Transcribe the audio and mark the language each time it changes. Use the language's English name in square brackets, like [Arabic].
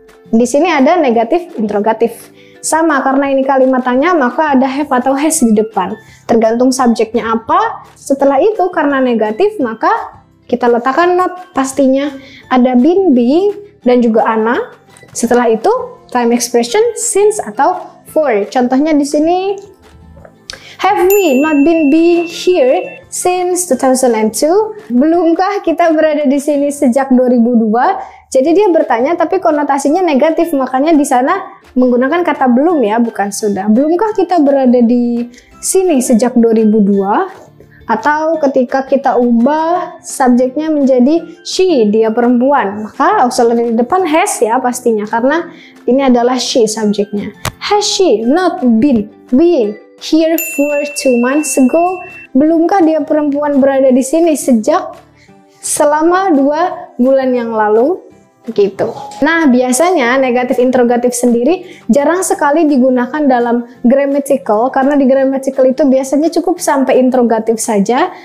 [Indonesian] Di sini ada negatif interrogatif. Sama, karena ini kalimat tanya, maka ada have atau has di depan. Tergantung subjeknya apa. Setelah itu karena negatif, maka kita letakkan not pastinya. Ada been, being, dan juga ana. Setelah itu time expression since atau for. Contohnya di sini, [English] have we not been being here since 2002? [Indonesian] Belumkah kita berada di sini sejak 2002? Jadi dia bertanya tapi konotasinya negatif, makanya di sana menggunakan kata belum ya, bukan sudah. Belumkah kita berada di sini sejak 2002? Atau ketika kita ubah subjeknya menjadi she, dia perempuan, maka auxiliary di depan has ya pastinya, karena ini adalah she subjeknya. [English] Has she not been being here for 2 months ago? [Indonesian] Belumkah dia perempuan berada di sini sejak selama 2 bulan yang lalu? Gitu. Nah, biasanya negatif interrogatif sendiri jarang sekali digunakan dalam grammatical, karena di grammatical itu biasanya cukup sampai interrogatif saja.